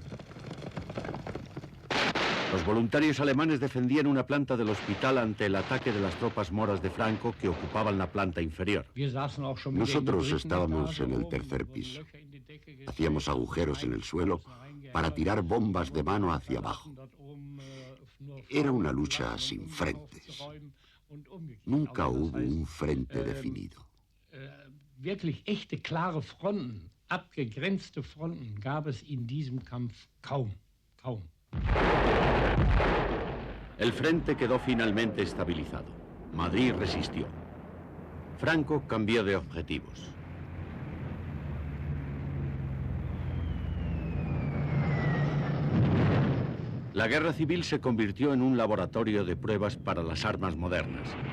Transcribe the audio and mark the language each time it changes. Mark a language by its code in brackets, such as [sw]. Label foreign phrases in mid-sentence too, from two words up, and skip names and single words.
[es] Los voluntarios alemanes defendían una planta del hospital ante el ataque de las tropas moras de Franco que ocupaban la planta inferior. Nosotros estábamos en el 3er piso. Hacíamos agujeros en el suelo para tirar bombas de mano hacia abajo. Era una lucha sin frentes. Nunca hubo un frente definido. [de] Wirklich echte, klare Fronten, abgegrenzte Fronten gab es in diesem Kampf kaum. [es] El frente quedó finalmente estabilizado. Madrid resistió. Franco cambió de objetivos. La guerra civil se convirtió en un laboratorio de pruebas para las armas modernas.